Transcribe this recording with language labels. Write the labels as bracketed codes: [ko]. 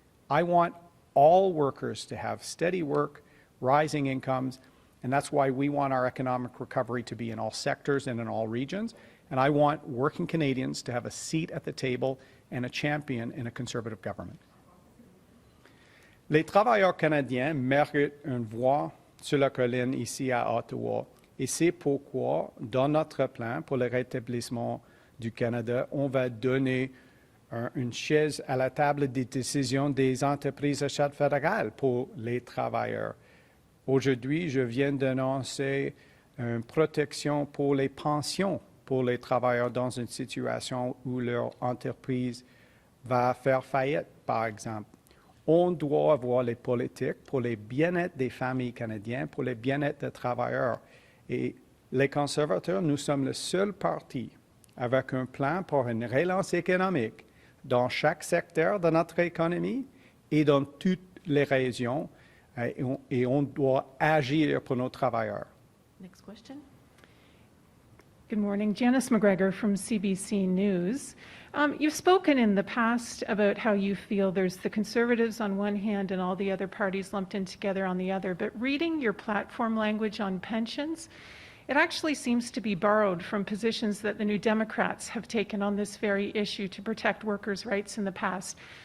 [en] I want all workers to have steady work, rising incomes, and that's why we want our economic recovery to be in all sectors and in all regions. And I want working Canadians to have a seat at the table and a champion in a Conservative government. [fr] Les travailleurs canadiens méritent une voix sur la colline ici à Ottawa. Et c'est pourquoi, dans notre plan pour le rétablissement du Canada, on va donner une chaise à la table des décisions des entreprises à charte fédérale pour les travailleurs. Aujourd'hui, je viens d'annoncer une protection pour les pensions pour les travailleurs dans une situation où leur entreprise va faire faillite, par exemple. On doit avoir les politiques pour le bien-être des familles canadiennes, pour le bien-être des travailleurs. Et les conservateurs, nous sommes le seul parti avec un plan pour une relance économique dans chaque secteur de notre économie et dans toutes les régions. Et on doit agir pour nos travailleurs. [en] Next question. Good morning. Janice McGregor from CBC News. You've spoken in the past about how you feel there's the Conservatives on one hand and all the other parties lumped in together on the other, but reading your platform language on pensions, it actually seems to be borrowed from positions that the New Democrats have taken on this very issue to protect workers' rights in the past.